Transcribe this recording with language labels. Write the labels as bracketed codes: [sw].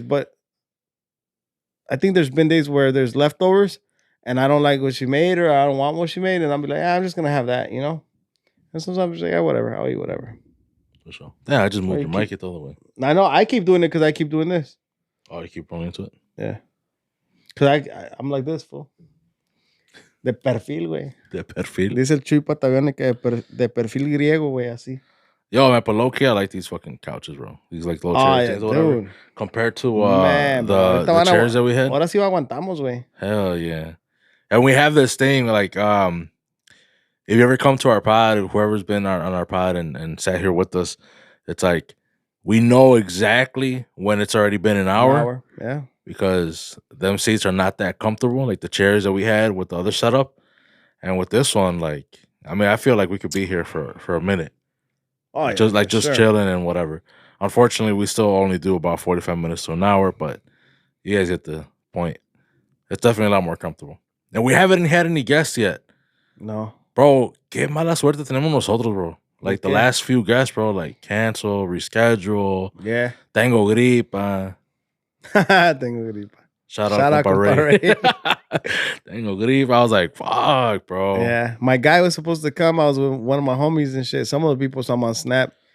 [en] But I think there's been days where there's leftovers and I don't like what she made or I don't want what she made, and I'll be like, I'm just gonna have that, you know. And sometimes I'm just like, yeah, whatever, I'll eat whatever. For sure. Yeah, I just moved your mic the other way. I know. I keep doing it because I keep doing this. Oh, you keep rolling into it? Yeah. Because I'm like this, fool. [es] De perfil, güey. De perfil. Dice el Chuy Patagónico que de perfil griego, güey, así. [en] Yo, man, but low-key, I like these fucking couches, bro. These like little chairs things or whatever. Dude. Compared to the chairs that we had. [es] Ahora sí aguantamos, güey. [en] Hell yeah. And we have this thing, like, if you ever come to our pod, whoever's been on our pod and sat here with us, it's like we know exactly when it's already been an hour. Yeah. Because them seats are not that comfortable, like the chairs that we had with the other setup. And with this one, like, I mean, I feel like we could be here for a minute. Oh, yeah, just chilling and whatever. Unfortunately, we still only do about 45 minutes to an hour, but you guys get the point. It's definitely a lot more comfortable. And we haven't had any guests yet. No. [es] Bro, qué mala suerte tenemos nosotros, bro. [en] Like the Okay. last few guests, bro, like cancel, reschedule. Yeah. [es] Tengo gripa. Tengo gripa. [en] Shout out Compa Ray. Ray. [es] Tengo gripa. [en] I was like, fuck, bro. Yeah. My guy was supposed to come. I was with one of my homies and shit. Some of the people saw him on Snap.